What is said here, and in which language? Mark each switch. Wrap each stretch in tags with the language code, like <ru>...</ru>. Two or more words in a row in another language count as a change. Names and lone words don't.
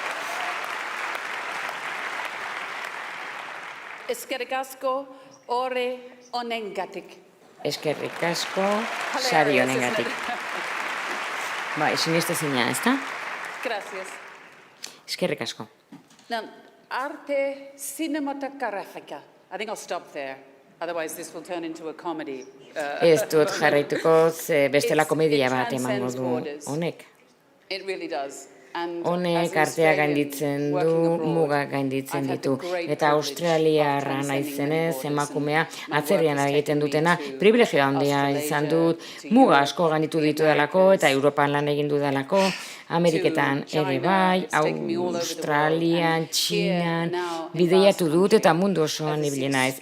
<eu>Eskerrik asko ore honengatik. Eskerrik asko sari honengatik. Bai, sinestezina, ezta? Gracias. Eskerrik asko.</eu> <es>Now, arte cinematográfica.</es> <en>I think I'll stop there. Otherwise, this will turn into a comedy.</en> <eu>Ez dut jarraituko, bestela komedia bat emango du honek.</eu> <en>It really does.</en> <eu>Honek artea gainditzen du, mugak gainditzen ditu. Eta australiarra naizenez, emakumea atzerrian egiten dutena, privilegio handia izan dut, muga asko gainditu ditu dalako, eta Europan lan egin dudalako, Ameriketan ere bai, Australian, Txinan, bideiatu dut eta mundu osoan ibili naiz.</eu>